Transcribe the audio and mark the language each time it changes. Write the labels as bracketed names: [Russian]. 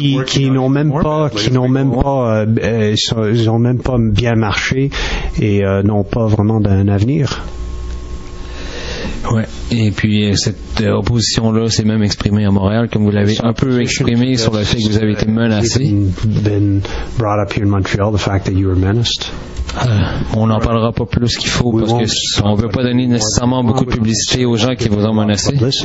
[French] qui n'ont même pas bien marché et n'ont pas vraiment d'un avenir. Ouais. Et puis cette opposition-là s'est même exprimée à Montréal, comme vous l'avez un peu exprimé sur le fait que vous avez été menacé. [English] Been brought up here in Montreal, the fact that you were menaced. [French] On n'en parlera pas plus qu'il faut, parce qu'on ne veut pas donner nécessairement beaucoup de publicité aux gens qui vous ont menacé.